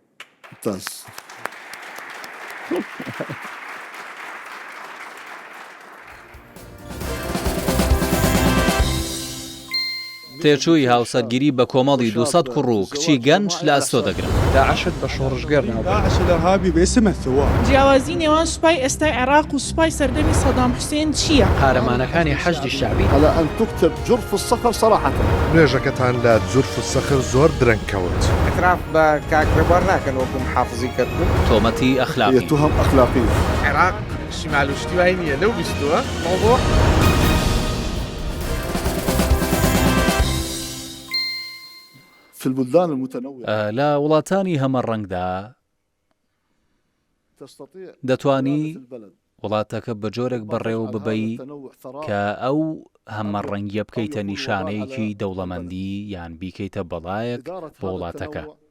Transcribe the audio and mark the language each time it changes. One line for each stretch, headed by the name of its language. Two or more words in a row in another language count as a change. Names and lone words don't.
Central Kurdish: تێچووی هاوسەرگیری بە کۆمەڵی 200 کوڕ و کچی گەنج لە ئەستۆ دەگرن. داعشت بە شۆڕژگەر ناو
Arabic: داعش الإرهابي باسم الثوار.
Central Kurdish: جیاوازی نێوان سوپای ئێستای عێراق و سوپای سەردەمی سەدام حوسێن چییە؟ قارەمانەکانی حەشدی شعبی
Arabic: على أن تكتب جرف الصخر صراحة.
Central Kurdish: نوێژەکەتان لە جورف و سەخر زۆر درەنگ کەوت. اعتراف بە کاکرێبوار ناکەن وەکو محافظی کردبوو تۆمەتی
Arabic: هي
Central Kurdish: ئەخلاقی
Arabic: تهم أخلاقية.
Central Kurdish: عێراق شیمال و شتی وای نییە لەو بیستووە مەوضوع
Arabic: في البلدان المتنوعة
Central Kurdish: لە وڵاتانی هەمە ڕەنگدا
Arabic: تستطيع
Central Kurdish: دەتوانی
Arabic: البلد
Central Kurdish: وڵاتەکە بە جۆرێک بەڕێوە ببەی کە ئەو هەمە ڕەنگیە بکەیتە نیشانەیەکی دەوڵەمەندی یان بیکەیتە بەڵایەک بۆ وڵاتەکە.